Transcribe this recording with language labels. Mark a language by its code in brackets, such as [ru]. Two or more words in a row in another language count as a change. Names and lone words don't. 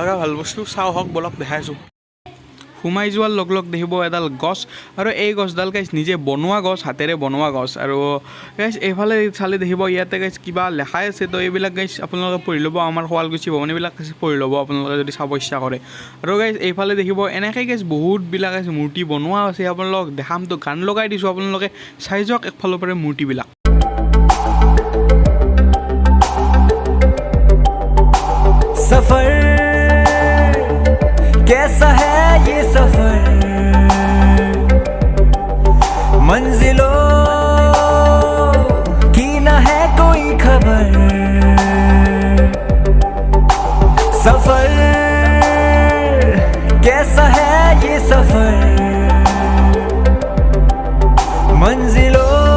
[as] লগা ভাল বস্তু চাওঁ হওক বলক দেখাইছোঁ সোমাই যোৱাৰ লগ দেখিব এডাল গছ আৰু এই গছডাল গাইজ নিজে বনোৱা গছ হাতেৰে বনোৱা গছ আৰু গাইজ এইফালে চালে দেখিব ইয়াতে গাইজ কিবা লেখাই আছে তো এইবিলাক গাইজ আপোনালোকে পঢ়ি ল'ব আমাৰ শুৱালকুছি ভৱনবিলাক পঢ়ি ল'ব আপোনালোকে যদি চাব ইচ্ছা কৰে আৰু গাইজ এইফালে দেখিব এনেকৈ গাইজ বহুতবিলাক গাইজ মূৰ্তি বনোৱা আছে আপোনালোকক দেখামতো গান লগাই দিছোঁ আপোনালোকে চাই যাওক একফালৰ পৰা মূৰ্তিবিলাক [hi] सफर कैसा है ये सफर मंजिलों की न है कोई खबर सफर कैसा है ये सफर मंजिलों